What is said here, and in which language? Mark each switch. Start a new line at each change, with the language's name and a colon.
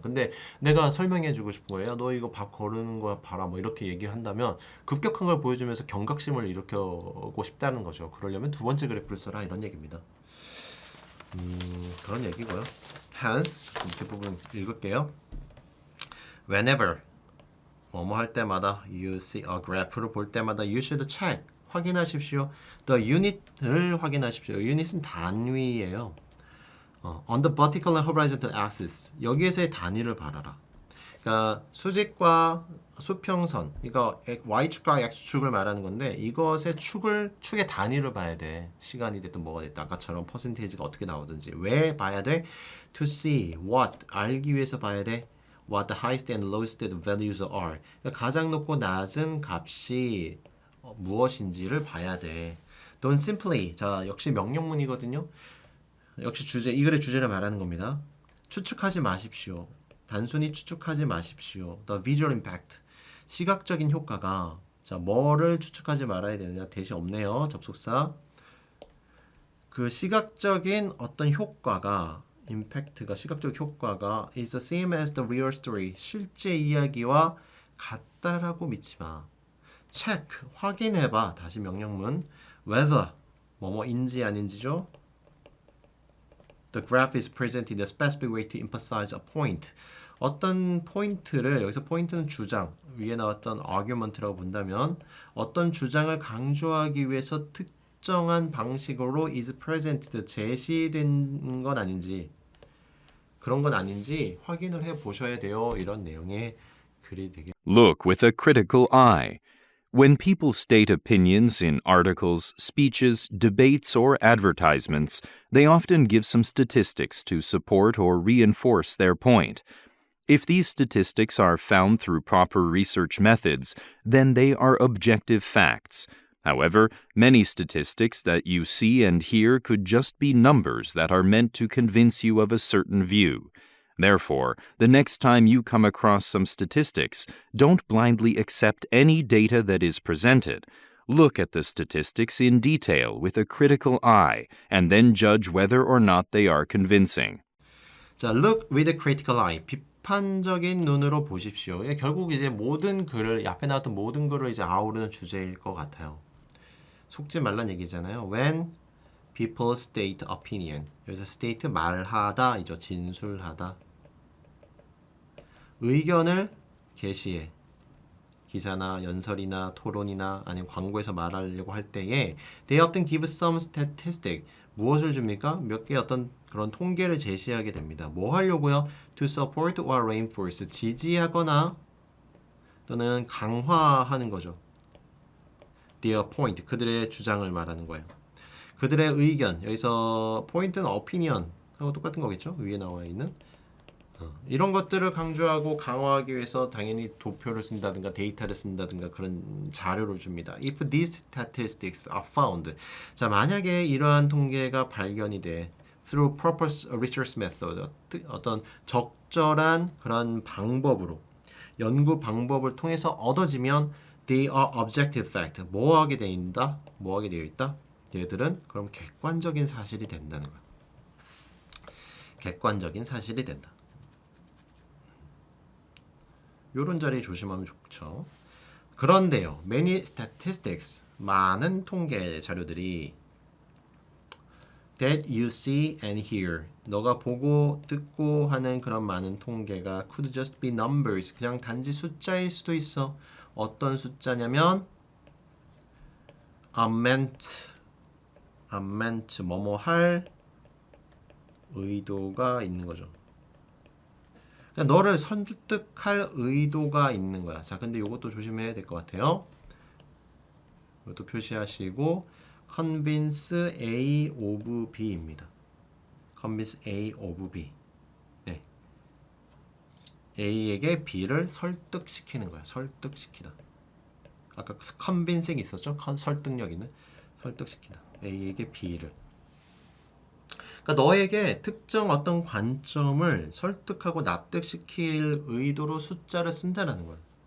Korean: 근데 내가 설명해주고 싶은 거예요. 너 이거 밥 거르는 거 봐라, 뭐 이렇게 얘기한다면 급격한 걸 보여주면서 경각심을 일으키고 싶다는 거죠. 그러려면 두 번째 그래프를 써라 이런 얘기입니다. 그런 얘기고요. Hence, 밑에 부분 읽을게요.
English: Whenever
Korean: 뭐뭐 할 때마다
English: you see a graph를
Korean: 볼 때마다
English: you should check,
Korean: 확인하십시오.
English: The unit을
Korean: 확인하십시오. unit은 단위예요.
English: On the vertical and horizontal axis,
Korean: 여기에서의 단위를 봐라라. 그러니까 수직과 수평선, 이거 y축과 x축을 말하는 건데 이것의 축의 단위를 봐야 돼. 시간이 됐든 뭐가 됐든 아까처럼 퍼센테이지가 어떻게 나오든지. 왜 봐야 돼?
English: To see what,
Korean: 알기 위해서 봐야 돼.
English: What the highest and lowest values are.
Korean: 그러니까 가장 높고 낮은 값이 무엇인지를 봐야 돼.
English: Don't simply,
Korean: 자 역시 명령문이거든요. 역시 이 글의 주제를 말하는 겁니다. 추측하지 마십시오. 단순히 추측하지 마십시오.
English: The visual impact,
Korean: 시각적인 효과가, 자 뭐를 추측하지 말아야 되느냐? 대시 없네요. 접속사. 그 시각적인 어떤 효과가, 임팩트가, 시각적 효과가
English: is the same as the real story,
Korean: 실제 이야기와 같다라고 믿지 마. check, 확인해봐. 다시 명령문. whether, 뭐뭐인지 아닌지죠.
English: The graph is presented in a specific way to emphasize a point.
Korean: 어떤 포인트를, 여기서 포인트는 주장, 위에 나왔던 argument라고 본다면 어떤 주장을 강조하기 위해서 특정한 방식으로 is presented, 제시된 건 아닌지, 그런 건 아닌지 확인을 해 보셔야 돼요. 이런 내용의 글이 되게.
English: Look with a critical eye. When people state opinions in articles, speeches, debates, or advertisements, they often give some statistics to support or reinforce their point. If these statistics are found through proper research methods, then they are objective facts. However, many statistics that you see and hear could just be numbers that are meant to convince you of a certain view. Therefore, the next time you come across some statistics, don't blindly accept any data that is presented. Look at the statistics in detail with a critical eye and then judge whether or not they are convincing. 자, look with a critical eye.
Korean: 비판적인 눈으로 보십시오. 이게 결국 이제 모든 글을, 앞에 나왔던 모든 글을 이제 아우르는 주제일 것 같아요. 속지 말란 얘기잖아요.
English: When people state opinion.
Korean: 여기서 state 말하다 이죠. 진술하다. 의견을 게시해. 기사나 연설이나 토론이나 아니면 광고에서 말하려고 할 때에
English: they often give some statistic.
Korean: 무엇을 줍니까? 몇 개의 어떤 그런 통계를 제시하게 됩니다. 뭐 하려고요?
English: To support or reinforce.
Korean: 지지하거나 또는 강화하는 거죠.
English: Their point.
Korean: 그들의 주장을 말하는 거예요. 그들의 의견. 여기서 포인트는 opinion 하고 똑같은 거겠죠? 위에 나와 있는. 이런 것들을 강조하고 강화하기 위해서 당연히 도표를 쓴다든가 데이터를 쓴다든가 그런 자료를 줍니다.
English: If these statistics are found.
Korean: 자, 만약에 이러한 통계가 발견이 돼
English: through proper research method.
Korean: 어떤 적절한 그런 방법으로 연구 방법을 통해서 얻어지면
English: they are objective fact.
Korean: 뭐 하게 되어 있다? 뭐 하게 되어 있다? 얘들은 그럼 객관적인 사실이 된다는 거야. 객관적인 사실이 된다. 요런 자리 조심하면 좋죠. 그런데요.
English: Many statistics.
Korean: 많은 통계 자료들이
English: that you see and hear.
Korean: 너가 보고 듣고 하는 그런 많은 통계가
English: could just be numbers.
Korean: 그냥 단지 숫자일 수도 있어. 어떤 숫자냐면 meant 뭐뭐 할 의도가 있는 거죠. 그러니까 너를 설득할 의도가 있는 거야. 자, 근데 이것도 조심해야 될 것 같아요. 이것도 표시하시고 convince A of B입니다.
English: convince A of B. 네.
Korean: A에게 B를 설득시키는 거야. 설득시키다. 아까 convincing 있었죠? 설득력 있는. 설득시키다. A에게 B를. 그러니까 너에게 특정 어떤 관점을 설득하고 납득시킬 의도로 숫자를 쓴다라는 거예요.